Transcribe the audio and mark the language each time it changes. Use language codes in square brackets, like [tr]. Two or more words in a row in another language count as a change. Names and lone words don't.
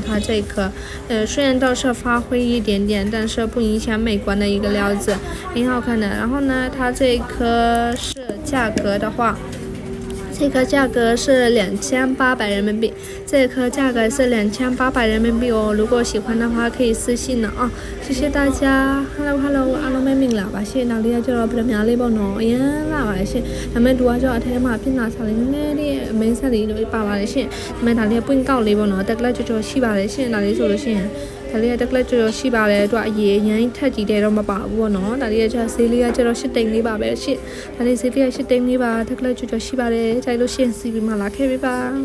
[zh] 它这颗虽然倒是发灰一点点，但是不影响美观的一个料子，很好看的。然后呢，它这一颗是价格的话。这颗价格是2800人民币，这颗价格是2800人民币哦。如果喜欢的话，可以私信了啊！谢谢大家。Hello， [my] အားလုံးပဲမင်္ဂလာပါရှင်။နောက်လေးကကျတော့ပြများလေးပေါ့နော်။အရင်လာပါရှင်။ဒါပေမဲ့သူကကျတော့အထဲမှာဖြစ်လာစားလေးနည်းနည်းလေးအမင်းဆက်လေးတွေပါပါတယ်ရှင်။ဒါပေမဲ့ဒါလေးကပွင့်ကောက်လေးပေါ့နော်။တက်ကလက်ကြော်ရှိပါတယ်ရှင်။ဒါလေးဆိုလို့ရှိရင်ဒါလေးကတက်ကလက်ကြော်ရှိပါတယ်သူကအရေးရမ်းထက်ကြည့်တယ်တော့မပါဘူးပေါ့နော်။ဒါလေးကကျဈေးလေးကကျတော့8တိန်လေးပါပဲရှင်။ဒါလေးဈေးလေးက8တိန်လေးပါတက်ကလက်ကြော်ရှိပါတယ်။ကြိုက်လို့ရှိရင်စီပြီးမှလာခဲ့ပေးပါ